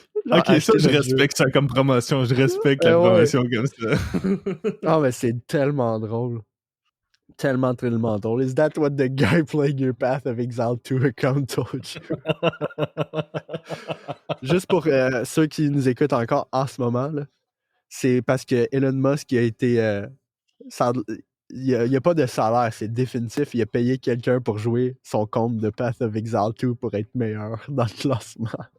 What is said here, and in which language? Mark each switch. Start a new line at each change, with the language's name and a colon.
French: ok, ça, je respecte ça comme promotion. Je respecte la promotion comme ça. Ah, mais c'est tellement drôle. Tellement, tellement drôle.
English: Is that what the guy playing your Path of Exile 2 account told you?
French: Juste pour ceux qui nous écoutent encore en ce moment, là, c'est parce que Elon Musk a été... il n'y a pas de salaire, c'est définitif. Il a payé quelqu'un pour jouer son compte de Path of Exile 2 pour être meilleur dans le classement.